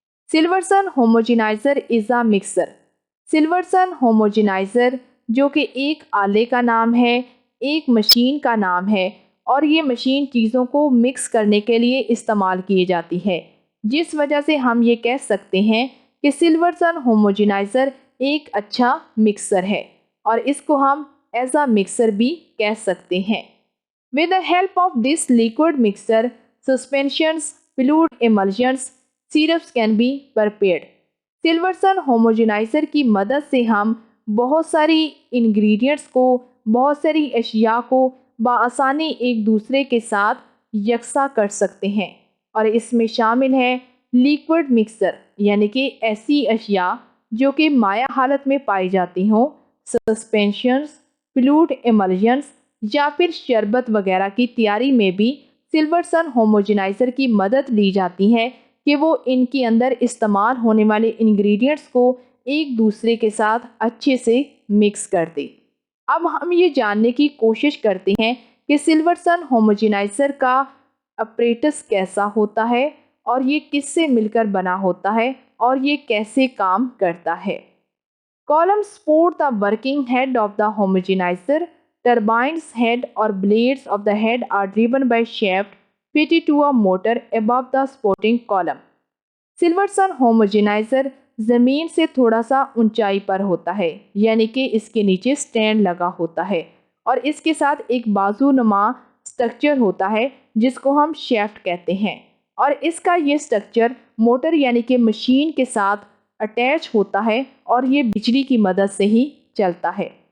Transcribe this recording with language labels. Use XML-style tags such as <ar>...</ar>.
<en>Silverson homogeniser is a mixer.</en> <hi>Silver sun homogeniser जो कि एक आले का नाम है, एक मशीन का नाम है, और ये मशीन चीज़ों को मिक्स करने के लिए इस्तेमाल की जाती है, जिस वजह से हम ये कह सकते हैं कि सिल्वर सन होमोजेनाइज़र एक अच्छा मिक्सर है, और इसको हम</hi> <en>as a mixer</en> <hi>भी कह सकते हैं।</hi> <en>With the help of this liquid mixer, suspensions, fluid emulsions, syrups can be prepared.</en> <hi>Silver sun homogeniser की मदद से हम बहुत सारी इंग्रेडिएंट्स को, बहुत सारी अशिया को बआसानी एक दूसरे के साथ यकसा कर सकते हैं, और इसमें शामिल है लिक्विड मिक्सर, यानी कि ऐसी अशिया जो कि माया हालत में पाई जाती हों, सस्पेंशंस, फ्लूइड एमल्जन्स या फिर शरबत वगैरह की तैयारी में भी सिल्वर सन होमोजेनाइज़र की मदद ली जाती है कि वो इनके अंदर इस्तेमाल होने वाले इंग्रेडिएंट्स को एक दूसरे के साथ अच्छे से मिक्स कर दे। अब हम ये जानने की कोशिश करते हैं कि सिल्वर सन होमोजेनाइज़र का अपरेटस कैसा होता है, और ये किससे मिलकर बना होता है, और ये कैसे काम करता है।</hi> <en>Column support the working head of the homogeniser. Turbines head or blades of the head are driven by shaft fitted to a motor above the supporting column.</en> <hi>Silver sun homogeniser ज़मीन से थोड़ा सा ऊंचाई पर होता है, यानी कि इसके नीचे स्टैंड लगा होता है, और इसके साथ एक बाजूनुमा स्ट्रक्चर होता है जिसको हम शेफ्ट कहते हैं, और इसका ये स्ट्रक्चर मोटर यानी कि मशीन के साथ अटैच होता है, और ये बिजली की मदद से ही चलता है।</hi>